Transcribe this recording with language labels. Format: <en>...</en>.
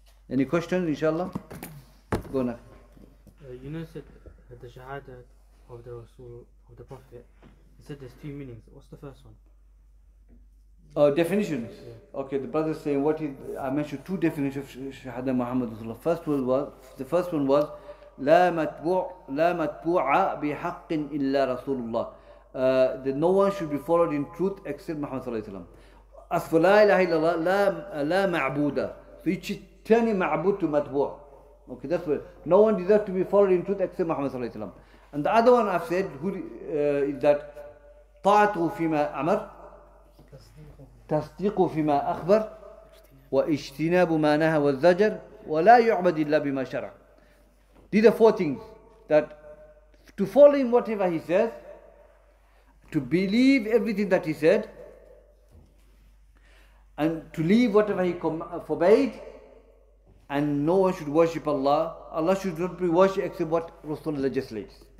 <en>Any questions, inshallah? Go now. Said that the Shahada of the Rasul, of the Prophet, he said there's two meanings. What's the first one? Definitions. Yeah. Okay, the brother is saying I mentioned two definitions of Shahada Muhammad Rasulullah. The first one was</en> <ar>لا متبوع بحق إلا رسول الله.</ar> <en>That no one should be followed in truth except Muhammad sallallahu alaihi wasallam. As for la ilaha illallah, la ma'buda. So you should turn ma'bud to matbu'. Okay, that's what. No one deserves to be followed in truth except Muhammad sallallahu alaihi wasallam. And the other one I've said is that</en> <ar>طاعته فيما أمر, تصديق فيما أخبر, واجتناب ما نهى والزجر, ولا يعبد إلا بما شرع.</ar> <en>These are four things. That to follow him whatever he says, to believe everything that he said, and to leave whatever he forbade, and no one should worship Allah. Allah should not be worshipped except what Rasulullah legislates.</en>